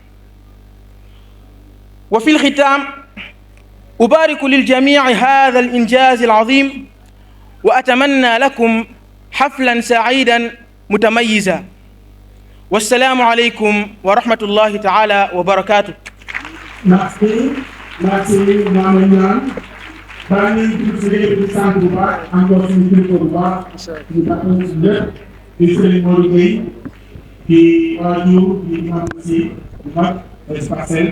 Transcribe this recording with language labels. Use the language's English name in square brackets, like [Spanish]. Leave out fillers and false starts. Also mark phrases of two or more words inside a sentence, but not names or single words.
[Arabic] وفي الختام أبارك للجميع هذا الإنجاز العظيم، وأتمنى لكم حفلاً سعيداً متميزاً. والسلام عليكم ورحمة الله تعالى وبركاته. [French] Merci, Mamadou. [Wolof] Bani di sant bu baax encore suñu kilifa bu baax ñu bàqal si lépp di Serigne Modou Gueye di waajur di imam si bu mag des parcelles.